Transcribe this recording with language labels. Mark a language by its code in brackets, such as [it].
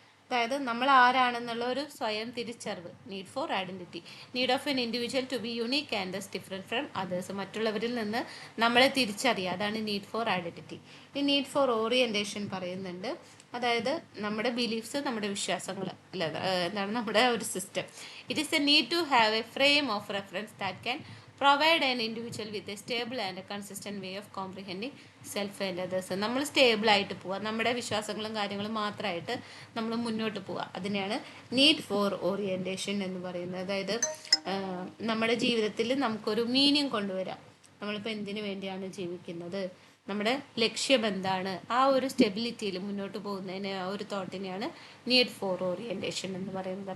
[ml] അതായത് നമ്മൾ ആരാണെന്നുള്ള ഒരു സ്വയം തിരിച്ചറിവ്, [en] Need for identity. Need of an individual to be unique and different from others. [ml] മറ്റുള്ളവരിൽ നിന്ന് നമ്മളെ തിരിച്ചറിയുക, അതാണ് നീഡ് ഫോർ ഐഡൻറ്റിറ്റി. ഈ നീഡ് ഫോർ ഓറിയൻറ്റേഷൻ പറയുന്നുണ്ട്. അതായത് നമ്മുടെ ബിലീഫ്സ്, നമ്മുടെ വിശ്വാസങ്ങൾ, അല്ല എന്താണ് നമ്മുടെ ഒരു system. [en] It is a need to have a frame of reference that can provide an individual with a stable and a consistent way of comprehending self and others. [ml] നമ്മൾ സ്റ്റേബിൾ ആയിട്ട് പോവുക, നമ്മുടെ വിശ്വാസങ്ങളും കാര്യങ്ങളും മാത്രമായിട്ട് നമ്മൾ മുന്നോട്ട് പോവുക. അതിനെയാണ് നീഡ് ഫോർ ഓറിയൻറ്റേഷൻ എന്ന് പറയുന്നത്. അതായത് നമ്മുടെ ജീവിതത്തിൽ നമുക്കൊരു മീനിങ് കൊണ്ടുവരാം. നമ്മളിപ്പോൾ എന്തിനു വേണ്ടിയാണ് ജീവിക്കുന്നത്, നമ്മുടെ ലക്ഷ്യം എന്താണ്, ആ ഒരു സ്റ്റെബിലിറ്റിയിൽ മുന്നോട്ട് പോകുന്നതിന്, ആ ഒരു തോട്ടിനെയാണ് നീഡ് ഫോർ ഓറിയൻറ്റേഷൻ എന്ന് പറയുന്നത്.